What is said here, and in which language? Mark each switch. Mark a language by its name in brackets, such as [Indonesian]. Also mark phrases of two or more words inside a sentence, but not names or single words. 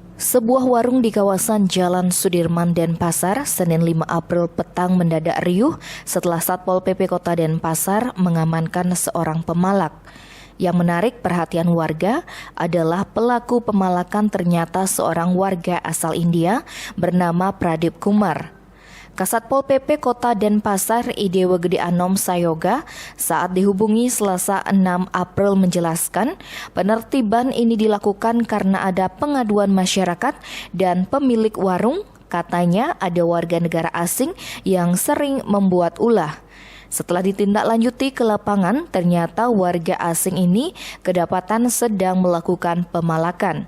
[Indonesian] Sebuah warung di kawasan Jalan Sudirman, Denpasar, Senin 5 April petang mendadak riuh setelah Satpol PP Kota Denpasar mengamankan seorang pemalak. Yang menarik perhatian warga adalah pelaku pemalakan ternyata seorang warga asal India bernama Pradip Kumar. Kasatpol PP Kota Denpasar Idewa Gede Anom Sayoga saat dihubungi Selasa 6 April menjelaskan penertiban ini dilakukan karena ada pengaduan masyarakat dan pemilik warung katanya ada warga negara asing yang sering membuat ulah. Setelah ditindaklanjuti ke lapangan, ternyata warga asing ini kedapatan sedang melakukan pemalakan.